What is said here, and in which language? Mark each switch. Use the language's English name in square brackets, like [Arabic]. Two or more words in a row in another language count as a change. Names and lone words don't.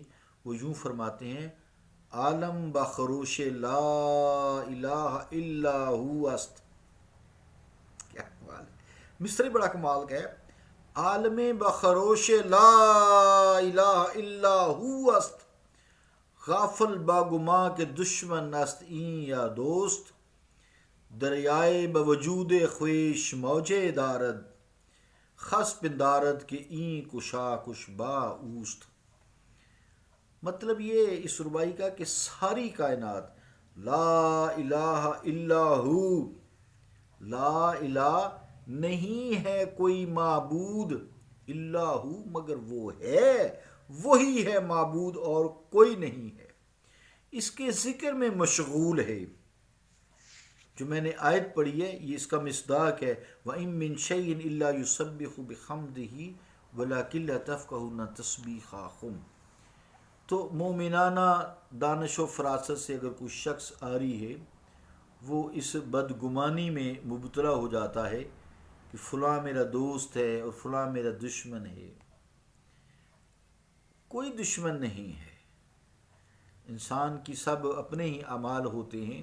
[Urdu] وہ یوں فرماتے ہیں، [Persian] عالم بخروش لا الہ الا ہوا است۔ [Urdu] کیا کمال ہے، مصری بڑا کمال کا ہے۔ [Persian] عالم بخروش لا الہ الا ہوا است، غافل باگماں کے دشمن است این یا دوست، دریائے بوجود خویش موجے دارد، خس پندارد کہ این کشا کش با اوست۔ [Urdu] مطلب یہ اس ربائی کا کہ ساری کائنات [Arabic] لا الہ الا ہو، لا الہ [Urdu] نہیں ہے کوئی معبود، [Arabic] الا ہو [Urdu] مگر وہ ہے، وہی ہے معبود اور کوئی نہیں ہے، اس کے ذکر میں مشغول ہے۔ جو میں نے آیت پڑھی ہے یہ اس کا مصداق ہے، [Arabic] وَإِن مِّن شَيْءٍ إِلَّا يُسَبِّحُ بِحَمْدِهِ وَلَكِن لَّا تَفْقَهُونَ تَسْبِيحَهُمْ۔ [Urdu] تو مومنانہ دانش و فراست سے اگر کوئی شخص عاری ہے، وہ اس بدگمانی میں مبتلا ہو جاتا ہے کہ فلاں میرا دوست ہے اور فلاں میرا دشمن ہے۔ کوئی دشمن نہیں ہے، انسان کی سب اپنے ہی اعمال ہوتے ہیں۔